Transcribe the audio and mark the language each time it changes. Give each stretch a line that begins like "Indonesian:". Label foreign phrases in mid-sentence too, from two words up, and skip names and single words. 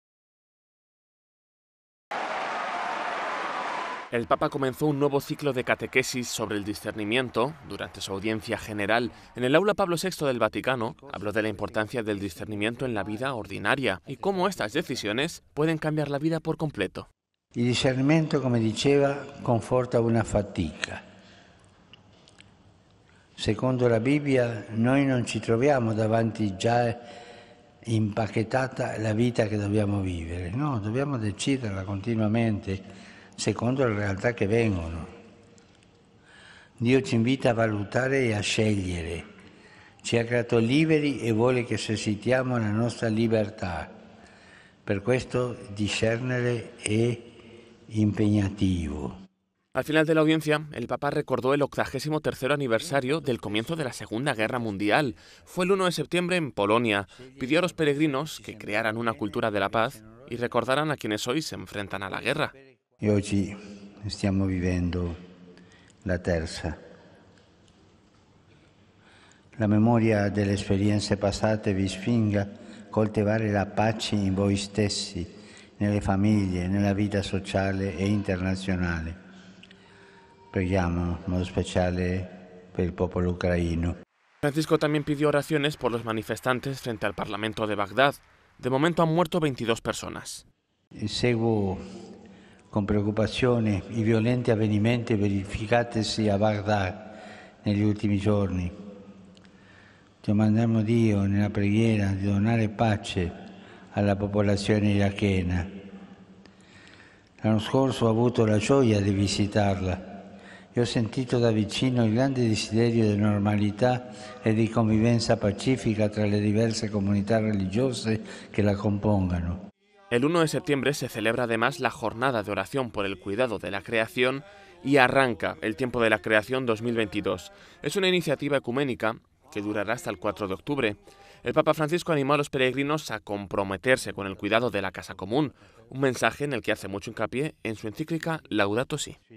Spanish: El Papa comenzó un nuevo ciclo de catequesis sobre el discernimiento durante su audiencia general. En el aula Pablo VI del Vaticano habló de la importancia del discernimiento en la vida ordinaria y cómo estas decisiones pueden cambiar la vida por completo.
Italian: Il discernimento, come diceva, conforta una fatica. Secondo la Bibbia, noi non ci troviamo davanti già impacchettata la vita che dobbiamo vivere. No, dobbiamo deciderla continuamente secondo le realtà che vengono. Dio ci invita a valutare e a scegliere. Ci ha creato liberi e vuole che esercitiamo la nostra libertà. Per questo discernere è impegnativo.
Spanish: Al final de la audiencia, el Papa recordó el 83º aniversario del comienzo de la Segunda Guerra Mundial. Fue el 1 de septiembre en Polonia. Pidió a los peregrinos que crearan una cultura de la paz y recordaran a quienes hoy se enfrentan a la guerra.
Italian: E oggi stiamo vivendo la terza. La memoria delle esperienze passate vi spinga a coltivare la pace in voi stessi, nelle famiglie, nella vita sociale e internazionale. Preghiamo in modo speciale per il popolo ucraino.
Spanish: Francisco también pidió oraciones por los manifestantes frente al Parlamento de Bagdad. De momento han muerto 22 personas.
Italian: Seguo con preoccupazione i violenti avvenimenti verificatisi a Baghdad negli ultimi giorni. Domandiamo a Dio nella preghiera di donare pace alla popolazione irachena. L'anno scorso ho avuto la gioia di visitarla e ho sentito da vicino il grande desiderio di normalità e di convivenza pacifica tra le diverse comunità religiose che la compongano.
Spanish: El 1 de septiembre se celebra además la Jornada de Oración por el Cuidado de la Creación y arranca el Tiempo de la Creación 2022. Es una iniciativa ecuménica que durará hasta el 4 de octubre. El Papa Francisco animó a los peregrinos a comprometerse con el cuidado de la casa común, un mensaje en el que hace mucho hincapié en su encíclica Laudato Si.